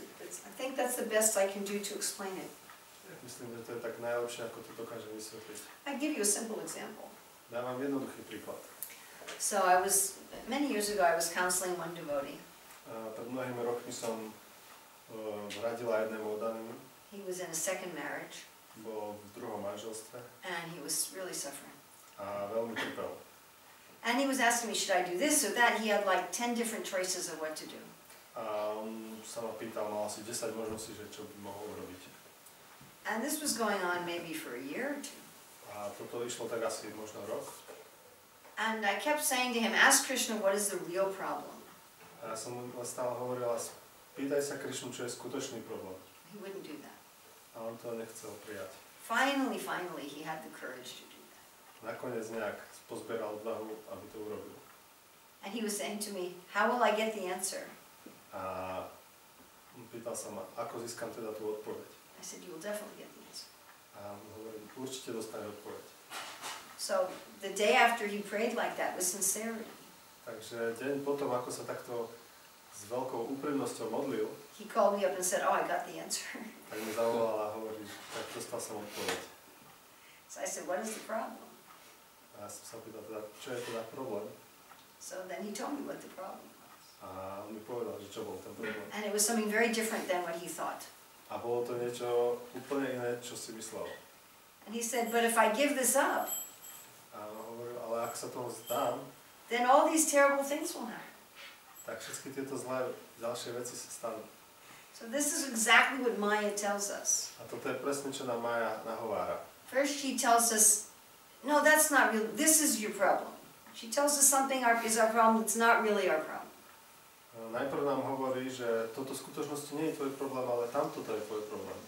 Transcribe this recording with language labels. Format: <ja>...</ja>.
<en>I think that's the best I can do to explain it.</en> <sk>Myslím, že to je tak najlepšie, ako to dokážem vysvetliť.</sk> <en>I'll give you a simple example.</en> <sk>Dám vám jednoduchý príklad.</sk> <en>So many years ago I was counseling one devotee.</en> <sk>Pred mnohými rokmi som radila jednému oddanému.</sk> <en>He was in a second marriage.</en> <sk>Bol v druhom manželstve.</sk> <en>And he was really suffering.</en> <sk>A veľmi trpel.</sk> <en>And he was asking me, should I do this or that? He had like 10 different choices of what to do.</en> <sk>A on sa ma pýtal, mal asi 10 možností, že čo by mohol urobiť.</sk> <en>And this was going on maybe for a year or two.</en> <sk>A toto išlo tak asi možno rok.</sk> <en>And I kept saying to him, ask Krishna, what is the real problem?</en> <sk>A ja som mu stále hovorila, pýtaj sa Krišnu, čo je skutočný problém.</sk> <en>He wouldn't do that.</en> <sk>A on to nechcel prijať.</sk> <en>Finally, he had the courage to do that.</en> <sk>Nakoniec nejak pozberal odvahu, aby to urobil.</sk> <en>And he was saying to me, how will I get the answer?</en> <sk>A pýtal sa ma, ako získam teda tú odpoveď.</sk> <en>I said, you will definitely get the answer.</en> <sk>A mu hovorím, určite dostaneš odpoveď.</sk> <en>So the day after he prayed like that with sincerity,</en> <sk>Takže deň potom, ako sa takto s veľkou úprimnosťou modlil,</sk> <en>he called me up and said, oh, I got the answer.</en> <sk>tak mi zavolal a hovorí, tak dostal som odpoveď.</sk> <en>So I said, what is the problem?</en> <sk>A ja som sa pýtal teda, čo je teda problém?</sk> <en>So then he told me what the problem was.</en> <sk>A on mi povedal, že čo bol ten problém.</sk> <en>And it was something very different than what he thought.</en> <sk>A bolo to niečo úplne iné, čo si myslel.</sk> <en>And he said, but if I give this up,</en> <sk>A on hovoril, ale ak sa toho vzdám,</sk> <en>then all these terrible things will happen.</en> <sk>tak všetky tieto zlé ďalšie veci sa stanú.</sk> <en>So this is exactly what Maya tells us.</en> <sk>A toto je presne, čo nám Maja nahovára.</sk> <en>First she tells us, no, that's not real, this is your problem. She tells us something is our problem, it's not really our problem.</en> <sk>Najprv nám hovorí, že toto v skutočnosti nie je tvoj problém, ale tamto je tvoj problém.</sk>